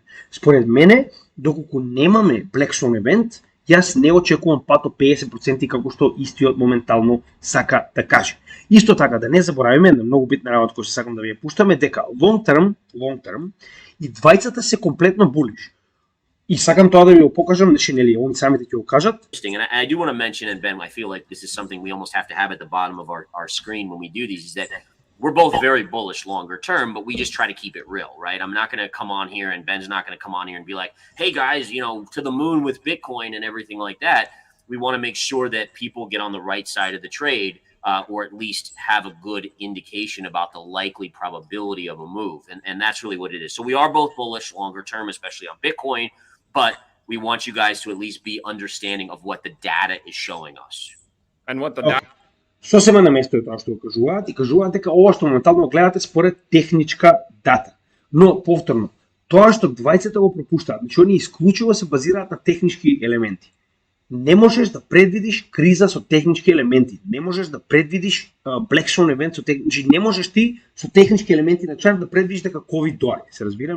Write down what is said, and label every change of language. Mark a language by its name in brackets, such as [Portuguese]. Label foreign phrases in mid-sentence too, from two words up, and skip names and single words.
[Macedonian] Според мене, доколку немаме [English] Black Swan [Macedonian] евент, јас не очекувам пат од 50% како што истиот моментално сака да каже. Исто така, да не заборавиме една многу битна работа која сакам да ви ја пуштаме, дека [English] long term [Macedonian] и двајцата се комплетно булиш. И сакам тоа да ви го покажам, значи нели они самите ќе го кажат. [English] And I do want to mention, and Ben, I feel like this is something we almost have to have at the bottom of our screen when we do these, is that we're both very bullish longer term, but we just try to keep it real, right? I'm not going to come on here, and Ben's not going to come on here and be like, hey guys, you know, to the moon with Bitcoin and everything like that. We want to make sure that people get on the right side of the trade, or at least have a good indication about the likely probability of a move. And that's really what it is. So we are both bullish longer term, especially on Bitcoin, but we want you guys to at least be understanding of what the data is showing us. And what the data [Macedonian] Сосема на место е тоа што го кажуваат и кажуваат дека ова што моментално гледате според техничка дата. Но повторно, тоа што двајцата го пропуштаат, значи они исклучиво се базираат на технички елементи. Не можеш да предвидиш криза со технички елементи, не можеш да предвидиш [English] Black Swan [Macedonian] евент со технички, не можеш ти со технички елементи на чарт да предвидиш дека COVID доаѓа, се разбираме?